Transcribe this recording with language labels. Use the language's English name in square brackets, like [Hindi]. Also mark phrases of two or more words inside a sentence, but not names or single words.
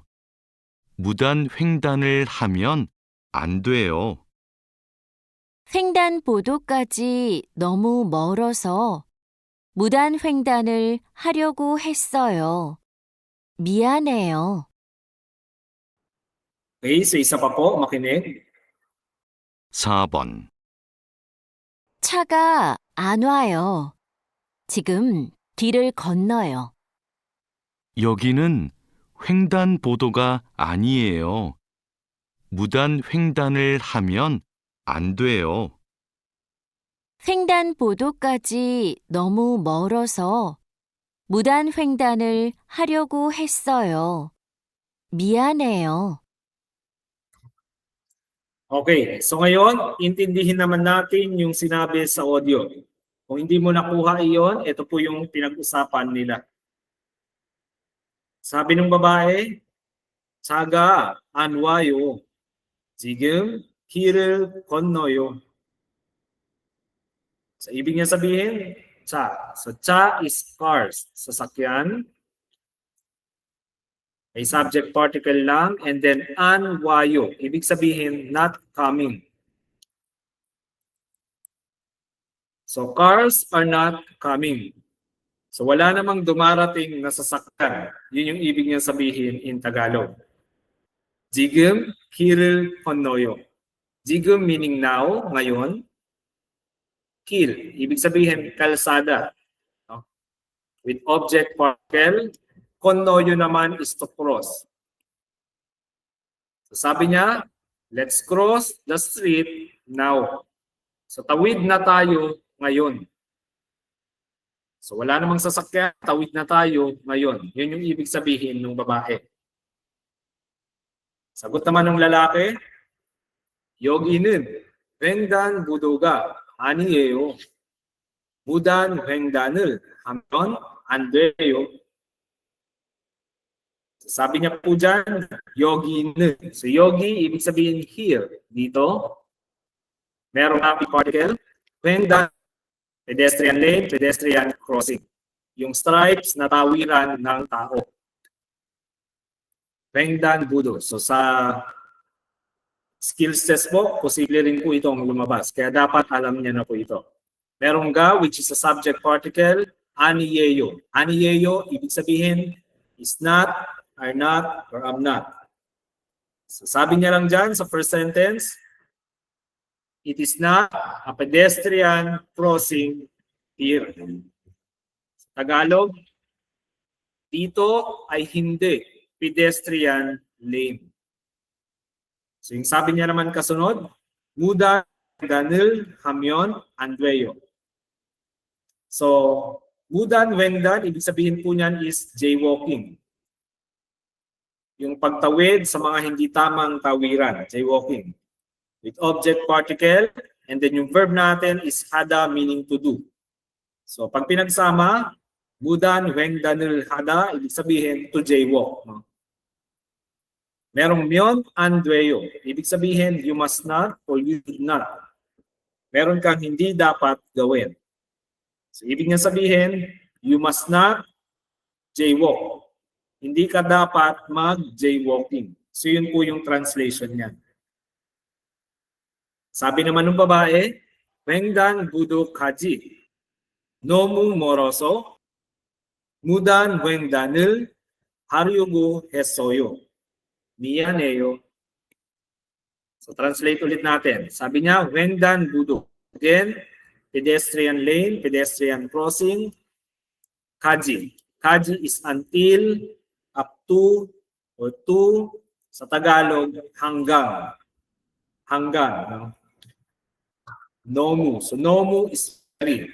[Korean] 무단 횡단을 하면 안 돼요. 횡단보도까지 너무 멀어서 무단 횡단을 하려고 했어요. 미안해요. [Filipino] Okay, so isa pa po, makinig. [Korean] 4번. 차가 안 와요. 지금 길을 건너요. 여기는 횡단보도가 아니에요. 무단 횡단을 하면 안 돼요. 횡단보도까지 너무 멀어서 무단 횡단을 하려고 했어요. 미안해요. [Filipino] Okay, so ngayon, intindihin naman natin yung sinabi sa audio. Kung hindi mo nakuha iyon, ito po yung pinag-usapan nila. Sabi ng babae, [Korean] 차가 안 와요. 지금 길을 건너요. [Filipino] So, ibig niya sabihin, cha. [English] So, cha is cars, sasakyan. May subject particle lang, and then [Korean] 안 와요. [Filipino] Ibig sabihin, [English] not coming. So, cars are not coming. [Filipino] So, wala namang dumarating na sasakyan. Yun yung ibig niya sabihin [English] in Tagalog. [Korean] 지금 길을 건너요. [Filipino] 지금 [English] meaning now, [Filipino] ngayon. 길, ibig sabihin kalsada. No? [English] With object particle, konnoyo naman is to cross. [Filipino] So sabi niya, [English] let's cross the street now. [Filipino] So tawid na tayo ngayon. So wala namang sasakyan, tawid na tayo ngayon. Yun yung ibig sabihin ng babae. Sagot naman ng lalaki, [Korean] 여기는 횡단보도가 아니에요. 무단 횡단을 하면 안 돼요. [Filipino] Sabi niya po dyan, 여기는. So 여기, ibig sabihin here. Dito, merong [English] happy particle. 횡단, pedestrian lane, pedestrian crossing. [Filipino] Yung stripes na tawiran ng tao. [Korean] 횡단보도. [Filipino] So sa [English] skills test [Filipino] po, posible rin po itong lumabas. Kaya dapat alam niya na po ito. [English] Merong ga, which is a subject particle, [Korean] aniyeyo. [Filipino] Aniyeyo, ibig sabihin, [English] is not, are not, or am not. So, [Filipino] sabi niya lang dyan sa [English] first sentence, it is not a pedestrian crossing here. [Filipino] Tagalog, dito ay hindi [English] pedestrian lane. [Filipino] So yung sabi niya naman kasunod, [Korean] 무단 횡단을 하면 안 돼요. So, 무단 횡단, [Filipino] ibig sabihin po niyan is jaywalking. Yung pagtawid sa mga hindi tamang tawiran, jaywalking. [English] With object particle, and then yung verb natin is hada, meaning to do. [Filipino] So, pag pinagsama, [Korean] 무단 횡단을 하다, [Filipino] ibig sabihin [English] to jaywalk. [Filipino] No? [Korean] Merong 면 안 돼요. [Filipino] Ibig sabihin, [English] you must not or you should not. [Filipino] Meron kang hindi dapat gawin. So, ibig niya sabihin, [English] you must not jaywalk. [Filipino] Hindi ka dapat mag-jaywalking. So, yun po yung translation niya. Sabi naman ng babae, [Korean] 횡단보도까지 너무 멀어서 무단 횡단을 하려고 했어요. 미안해요. [Filipino] So translate ulit natin. Sabi niya, [Korean] 횡단보도. [English] Again, pedestrian lane, pedestrian crossing. 까지. 까지 is until, up to, or to. [Filipino] Sa Tagalog, hanggang. Hanggang. No? [English] Nomu. So nomu is very.